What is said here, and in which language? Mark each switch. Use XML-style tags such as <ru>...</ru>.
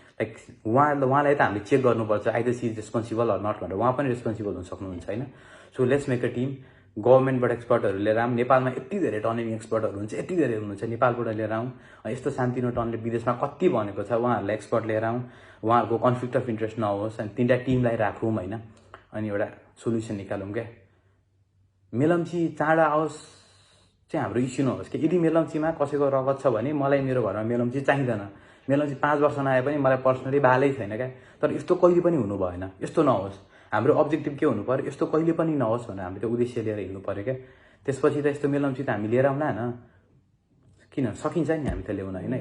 <ne>Like उहाँलाई त हामीले चेक गर्नुपर्छ,</ne> <en>either she is responsible or not</en> <ne>भनेर। उहाँ पनि रेस्पोन्सिबल हुन सक्नुहुन्छ होइन।</ne> <en>So let's make a team.</en> <ne>गभर्मेन्टबाट एक्सपर्टहरू लिएर आऊँ। नेपालमा यति धेरै टनलिङ एक्सपर्टहरू हुन्छ, यति धेरै हुनुहुन्छ, नेपालबाट लिएर आऊँ। यस्तो सानोतिनो टनले विदेशमा कति बनेको छ, उहाँहरूलाई एक्सपर्ट लिएर आऊँ। उहाँहरूको कन्फ्लिक्ट अफ इन्ट्रेस्ट नहोस्। अनि 3टा टिमलाई राखौँ होइन। अनि एउटा सोल्युसन निकालौँ क्या। मेलम्ची चाँडो आओस् चाहिँ हाम्रो इस्यु नहोस् कि। यदि मेलम्चीमा कसैको रगत छ भने मलाई मेरो घरमा मेलम्ची चाहिँदैन। मेलम्ची 5 वर्ष नआए पनि मलाई पर्सनली बालै छैन क्या। तर यस्तो कहिले पनि हुनु भएन, यस्तो नहोस्। हाम्रो अब्जेक्टिभ के हुनु पर्यो, यस्तो कहिले पनि नहोस् भनेर हामीले त्यो उद्देश्य लिएर हिँड्नु पर्यो क्या। त्यसपछि त यस्तो मेलम्ची त हामी लिएर आउँला न। किन सकिन्छ नि हामी त ल्याउन होइन।</ne>